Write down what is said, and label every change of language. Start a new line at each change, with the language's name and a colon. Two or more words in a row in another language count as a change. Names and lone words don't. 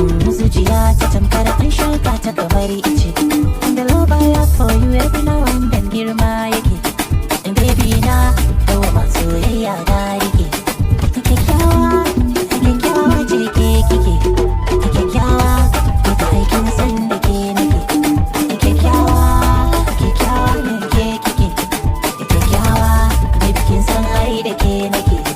Hausa: Zuciya ta tamkar an shuka ta kamar ice.
English: And the love I have for you every now and then
Hausa: girma yake. And baby na, dawama soyayya na rike. Kyakkyawa, kyakkyawa ce ke kike. Kyakkyawa, duka aikin san da ke nake. Kyakkyawa, kyakkyawa ne ke kike. Kyakkyawa, baby kin san ai da ke nake.